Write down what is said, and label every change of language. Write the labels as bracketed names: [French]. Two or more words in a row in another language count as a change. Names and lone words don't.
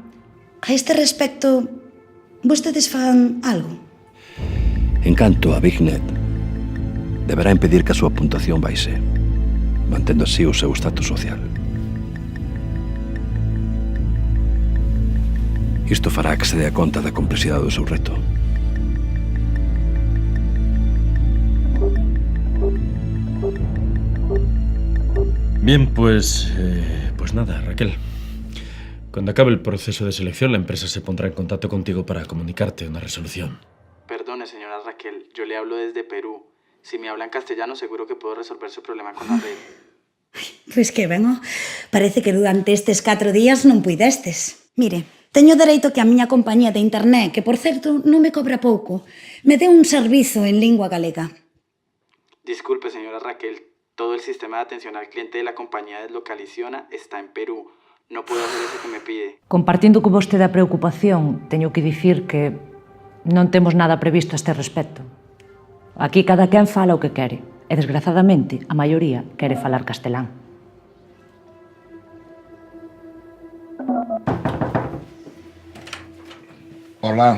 [Galician] A este respecto, vostedes fan algo? En canto a BigNet, deberá impedir que a súa puntuación baixe, mantendo así o seu estatus social. Isto fará que se dea conta da complexidade do seu reto. [Spanish] Bien, pues nada, Raquel. Cuando acabe el proceso de selección, la empresa se pondrá en contacto contigo para comunicarte una resolución. Perdone, señora Raquel, yo le hablo desde Perú. Si me habla en castellano, seguro que puedo resolver su problema con la red. [Galician] Pois que ben, parece que durante estes 4 días non puidestes. Mire, teño dereito que a miña compañía de internet, que por certo non me cobra pouco, me dé un servizo en lingua galega. [Spanish] Disculpe, señora Raquel, todo el sistema de atención al cliente de la compañía Deslocaliziona está en Perú. No puedo hacer eso que me pide. [Galician] Compartindo con vostede a preocupación, teño que dicir que non temos nada previsto a este respecto. Aquí cada quen fala o que quere, e desgrazadamente a maioría quere falar castelán. [Spanish] Hola.